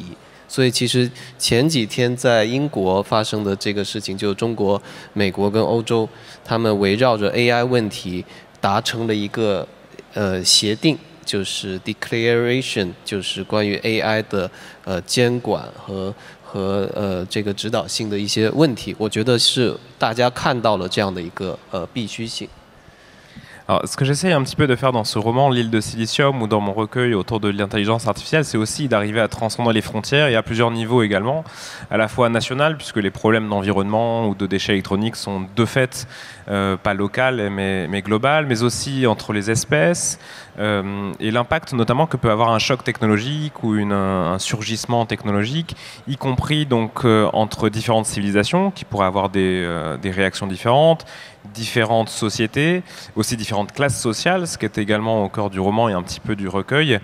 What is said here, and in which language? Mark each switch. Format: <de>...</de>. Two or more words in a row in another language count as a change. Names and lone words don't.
<zh>所以其实前几天在英国发生的这个事情，就中国、美国跟欧洲，他们围绕着 AI 问题达成了一个协定，就是 Declaration， 就是关于 AI 的监管和这个指导性的一些问题。我觉得是大家看到了这样的一个必须性。</zh> <fr>Alors, ce que j'essaye un petit peu de faire dans ce roman, L'île de Silicium, ou dans mon recueil autour de l'intelligence artificielle, c'est aussi d'arriver à transcender les frontières et à plusieurs niveaux également, à la fois national, puisque les problèmes d'environnement ou de déchets électroniques sont de fait pas locales mais globales, mais aussi entre les espèces, et l'impact notamment que peut avoir un choc technologique ou un surgissement technologique, y compris donc entre différentes civilisations qui pourraient avoir des réactions différentes sociétés, aussi différentes classes sociales, ce qui est également au cœur du roman et un petit peu du recueil.</fr>